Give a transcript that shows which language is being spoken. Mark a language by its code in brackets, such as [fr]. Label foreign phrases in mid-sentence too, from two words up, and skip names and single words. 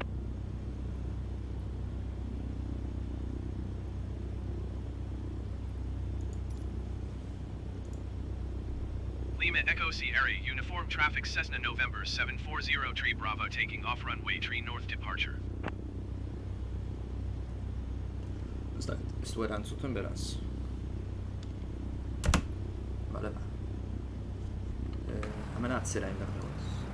[en] Lima Echo Sierra Uniform Traffic Cessna November 740 Tree Bravo taking off runway tree north departure. [eu] Ez du erantzuten beraz. Bale, ba. Hemen atzera indar dagoz.